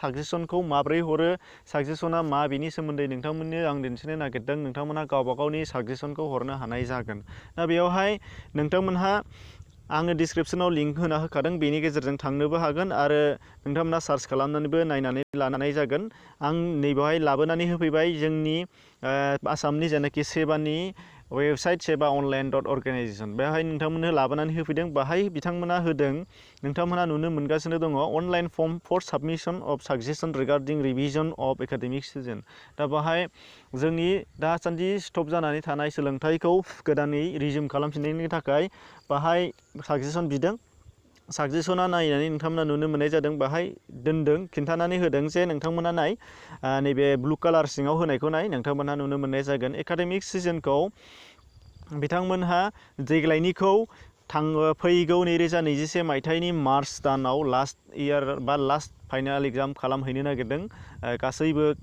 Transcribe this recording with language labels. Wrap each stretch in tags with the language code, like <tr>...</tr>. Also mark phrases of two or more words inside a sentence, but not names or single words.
<brx>साजेसनखौ माब्रै हरो साजेसना मा बिनि सोमोन्दै नोंथांमोननो आं दिन्थिनो नागिरदों नोंथांमोनहा गावबा गावनि साजेसनखौ हरनो हानाय जागोन दा बेयावहाय नोंथांमोनहा आङो डिसक्रिपसनाव लिंक होना होखादों बेनि गेजेरजों थांनोबो हागोन आरो नोंथांमोना सार्च खालामनानैबो नायनानै लानाय जागोन आं नैबेवहाय लाबोनानै होफैबाय जोंनि आसामनि जेनाखि सेबानि वेबसाइट seba.online.organization बेवहाय नोंथांमोननो लाबोनानै होफैदों बाहाय बिथांमोना होदों नोंथांमोना नुनो मोनगासिनो दङ</brx> <en>online form for submission of suggestion regarding revision of academic session</en> <brx>दा बाहाय जोंनि दासान्दि स्टप जानानै थानाय सोलोंथाइखौ गोदानै रिज्यूम खालामफिननायनि थाखाय बाहाय साजेसन बिदों साजेसना नायनानै नोंथांमोना नुनो मोननाय जादों बाहाय दोनदों खिन्थानानै होदों जे नोंथांमोना नाय नैबे</brx> <en>blue colour</en> <brx>सिङाव होनायखौ नाय नोंथांमोनहा नुनो मोननाय जागोन एकाडेमिक सिजनखौ बिथांमोनहा देग्लायनिखौ फैगौ 2021 मायथाइनि मार्च दानाव</brx> <en>last year</en> <brx>बा</brx> <en>last final exam</en> <brx>खालामहैनो नागिरदों गासैबो</brx>